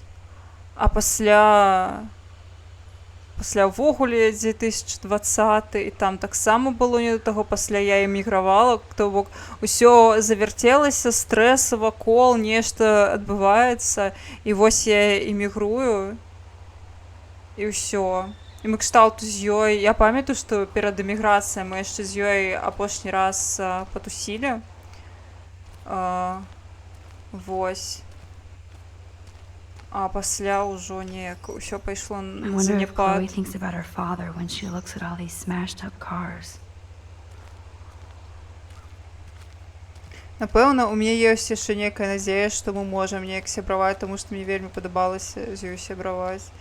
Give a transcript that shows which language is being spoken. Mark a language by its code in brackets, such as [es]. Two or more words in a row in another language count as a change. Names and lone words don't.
[be] А пасля ўвогуле 2020, і там таксама было не да таго, пасля я эмігравала, то бок усё завярцелася, стрэс вакол, нешта адбываецца, і вось я эмігрую, і ўсё. І мы кшталту з ёй, я памятаю, што перад эміграцыяй мы яшчэ з ёй апошні раз патусілі. Вось. А пасля ўжо неяк усё пайшло [en] I [be] на [en] wonder if [be] заняпад. [en] Chloe thinks about her father when she looks at all these smashed up cars. [be] Напэўна, у мяне ёсць яшчэ нейкая надзея, што мы можам неяк сябраваць, таму што мне вельмі падабалася з ёй сябраваць.